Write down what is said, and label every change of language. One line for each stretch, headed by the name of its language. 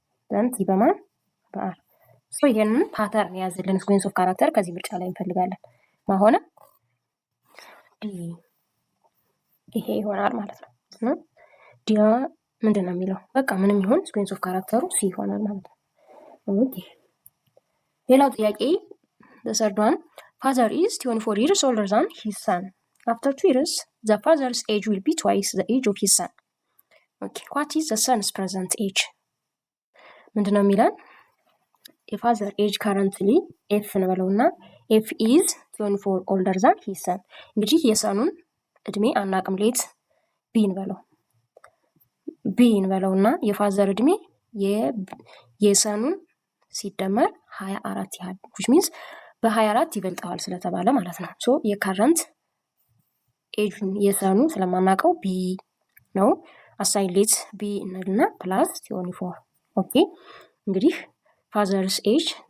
Amharic: then T በማን በአር ሶ ይሄንን ፓተርን ያዝልን ሲኩዌንስ ኦፍ ካራክተር ከዚህ ምርጫ ላይ እንፈልጋለን። ማሆነ ይሄ ይሆናል ማለት ነው። ዲያ ምንድን ነው የሚለው? በቃ ምንም ይሁን ሲኩዌንስ ኦፍ ካራክተሩ ሲ ይሆናል ማለት ነው። ኦኬ ሌላው ጥያቄ
English: the third one father is 24 years older than his son. After 2 years the father's age will be twice the age of his son. Okay, what is the son's present age?
Amharic: ምንድነው የሚለን?
English: የፋዘር ኤጅ ካረንትሊ ኤፍ
Amharic: እንበለውና
English: ኤፍ ኢዝ 24 older than his son.
Amharic: እንግዲህ የሰኑን እድሜ አናቅም። ሌት ቢ እንበለውና የፋዘር እድሜ የሰኑን ሲደመር 24 ያህል
English: which means
Amharic: በ24 ይበልጠዋል ስለተባለ ማለት ነው። ሶ የካረንት ኤጁን የሰኑ ስለማናቀው ቢ ነው። አሳይን ሌት ቢ እንልና ፕላስ 24 ኦኬ እንግዲህ ፋዘርስ ኤጅ